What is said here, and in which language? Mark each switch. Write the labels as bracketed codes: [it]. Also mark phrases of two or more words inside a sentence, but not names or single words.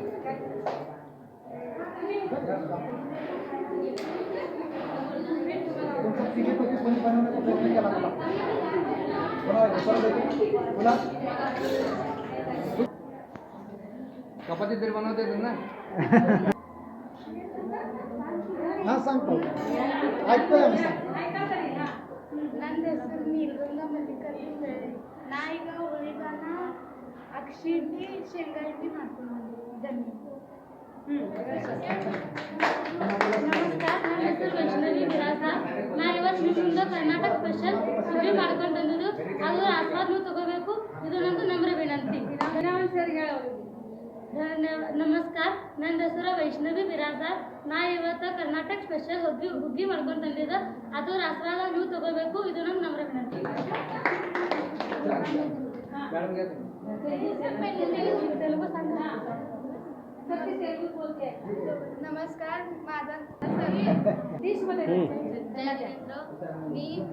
[mr] तुमचा तिघीपैकी कोणी बनवण्याचा प्रयत्न केला तुला चपाती तरी बनवता येते ना? हा सांगतो, ऐकतोय आम्ही. [kn] ನನ್ನ ಹೆಸರು ನೀಲಗಂಗಾ ಮಲ್ಲಿಕಾರ್ಜುನ್ ಬೆಳೆ. ನಾ ಈಗ ಹುಳಿಗಾನ ಅಕ್ಷಿ ಇಡ್ಲಿ ಶೇಂಗಾ ಇಡ್ಲಿ ಮಾಡ್ಕೊಂಡು ಬಂದಿದ್ದೀನಿ. ನಮಸ್ಕಾರ, ನನ್ನ ಹೆಸರು ವೈಷ್ಣವಿ ಬಿರಾಸ. ನಾ ಇವತ್ತು ನಿಮ್ಮಿಂದ ಕರ್ನಾಟಕ ಸ್ಪೆಷಲ್ ಹುಗ್ಗಿ ಮಾಡ್ಕೊಂಡು ಬಂದಿದ್ದು. ಅದು ಆಸ್ವಾದ ನೀವು ತಗೋಬೇಕು. ಇದು ನಂದು ನಮ್ರ ವಿನಂತಿ. ನಮಸ್ಕಾರ, ನನ್ನ ಹೆಸರು ವೈಷ್ಣವಿ ಬಿರಾದಾರ್. ನಾ ಇವತ್ತು ಕರ್ನಾಟಕ ಸ್ಪೆಷಲ್ ಹುಗ್ಗಿ ಮಾಡ್ಕೊಂಡು ತಂದಿದ್ದೆ. ಅದು ಆಸ್ವಾದ ನೀವು ತಗೋಬೇಕು. ಇದು ನಮ್ಮ ನಮ್ರ ವಿನಂತಿ. [mr] नमस्कार, माझा डिशमध्ये मी